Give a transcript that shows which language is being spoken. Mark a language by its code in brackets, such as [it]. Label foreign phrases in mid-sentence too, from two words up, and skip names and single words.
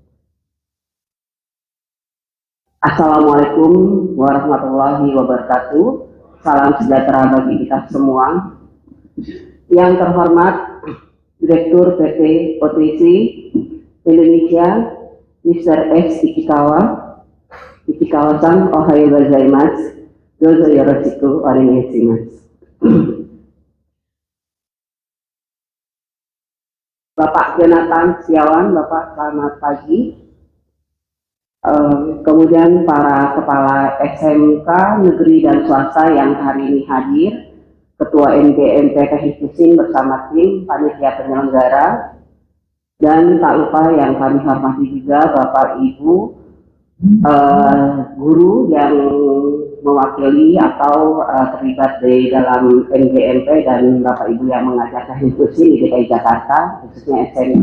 [ar] السلام عليكم ورحمة الله وبركاته. [id] Salam sejahtera bagi kita semua. Yang terhormat Direktur PT OTC Indonesia, Mr. S. [ja] Ichikawa-san, おはようございます. どうぞよろしくお願いします. [id] Bapak Jonathan Setiawan, Bapak selamat pagi. Kemudian para kepala SMK negeri dan swasta yang hari ini hadir, Ketua NGMP Teknik Mesin bersama tim panitia penyelenggara, dan tak lupa yang kami hormati juga Bapak Ibu guru yang mewakili atau terlibat di dalam NGMP dan Bapak Ibu yang mengajar Teknik Mesin di DKI Jakarta, khususnya SMK.